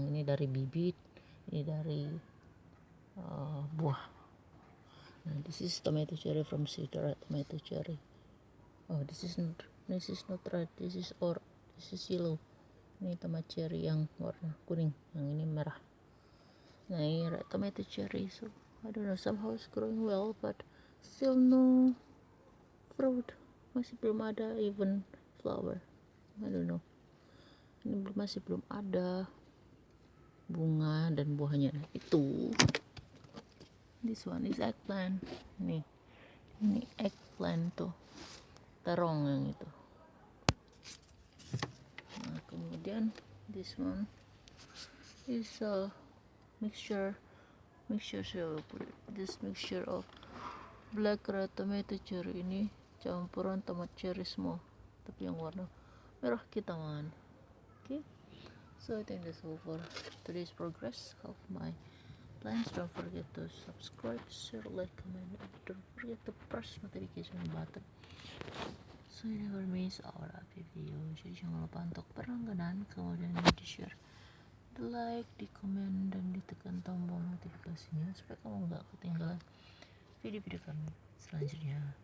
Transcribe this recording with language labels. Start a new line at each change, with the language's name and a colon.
Indonesian: Yang ini dari bibit, ini dari buah.
English: Nah, this is tomato cherry from seed, red tomato cherry. Oh, this is not red, this is yellow.
Indonesian: Ini tomat cherry yang warna kuning, yang ini merah. Nah, ini
English: red tomato cherry. So I don't know, somehow it's growing well, but still no fruit.
Indonesian: Masih belum ada
English: even flower. I don't know.
Indonesian: Ini masih belum ada bunga dan buahnya. Nah, itu.
English: This one is eggplant.
Indonesian: Ini eggplant tuh, terong yang itu. Nah, kemudian
English: this one is a mixture. So this mixture of black, red, tomato cherry.
Indonesian: Ini campuran tomat cherry semua, tapi yang warna merah kitaman.
English: Okay, so I think that's all for today's progress of my plants. Don't forget to subscribe, share, like, comment, and don't forget to press notification button so you never miss our update video.
Indonesian: Jadi jangan lupa untuk berlangganan, kemudian di share, di like, di komen, dan ditekan tombol notifikasinya supaya kamu nggak ketinggalan video-video kami selanjutnya.